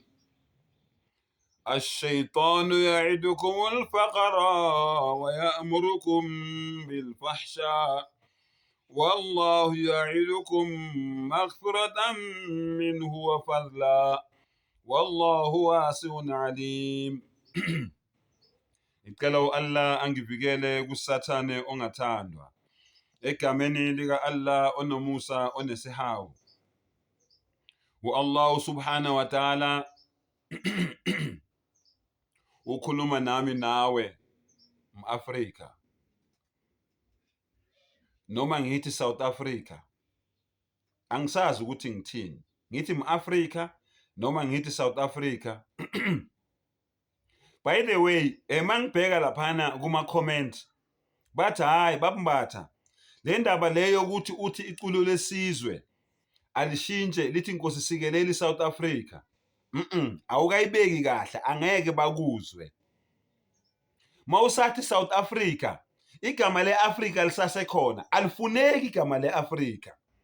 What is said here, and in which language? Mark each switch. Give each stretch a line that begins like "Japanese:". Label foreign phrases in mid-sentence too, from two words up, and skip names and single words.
Arabic: الشيطان يعدكم الفقر ويأمركم بالفحشاء والله يعدكم مغفرة منه وفضلا والله واسع عليم.
Zulu: Ngicela Allah angivikele kusathane ongathandwa. Egameni lika Allah onomusa onesihawu.
Arabic: الله سبحانه وتعالى
Zulu: ukhuluma nami nawe mAfrika. Noma ngithi South Africa. Angisazi ukuthi ngithini. Ngithi mAfrika noma ngithi South Africa.
English: By the way,
Zulu: mangibheka laphana kuma comment bathi hayi babambatha. Le ndaba leyo ukuthi uthi iculo lesizwe alishintshe lithi inkosi sikeleli South Africa. Awukayibeki kahle, angeke bakuzwe. Mawusathi South Africa, igama leAfrika lisasekhona, alifuneki igama leAfrika.